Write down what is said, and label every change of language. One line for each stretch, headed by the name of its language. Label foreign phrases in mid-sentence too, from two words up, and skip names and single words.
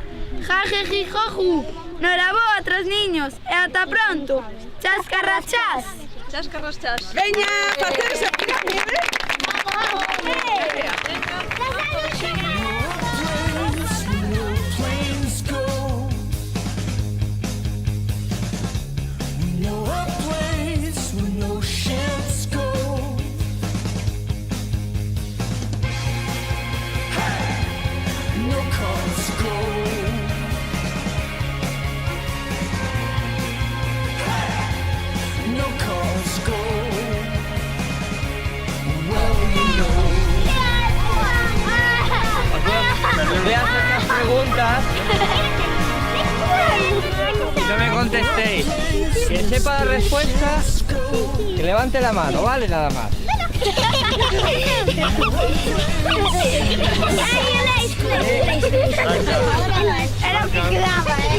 Galician: Jajejijoju. Noraboa, tres niños. E ata pronto. Chascarrachás. Chascarrachás. Veña, facerse a pirámide.
English: Planes go. We know a place where no ships go. Hey, no cars go. Hey, no cars go. Well, you know.
Spanish: Voy a hacer unas preguntas y no me contestéis. Quien sepa la respuesta, que levante la mano, ¿vale? Nada más. Era lo que quedaba,